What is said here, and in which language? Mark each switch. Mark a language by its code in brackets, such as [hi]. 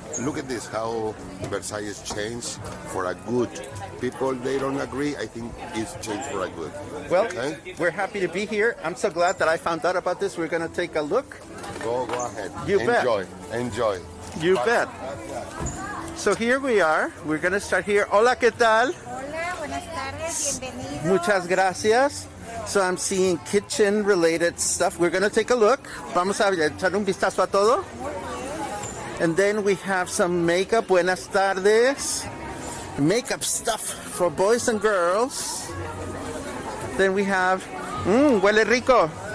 [en] Look at this, how Versailles changed for a good. People, they don't agree. I think it's changed for a good. Well, okay? We're happy to be here. I'm so glad that I found out about this. We're going to take a look. Go ahead. You bet. Enjoy. You bet. So here we are. We're going to start here. [es] Hola, ¿qué tal? Hola, buenas tardes, bienvenidos. Muchas gracias. [en] So I'm seeing kitchen related stuff. We're going to take a look. [es] Vamos a echar un vistazo a todo. [en] And then we have some makeup. [es] Buenas tardes. [en] Makeup stuff for boys and girls. Then we have, [es] huele rico.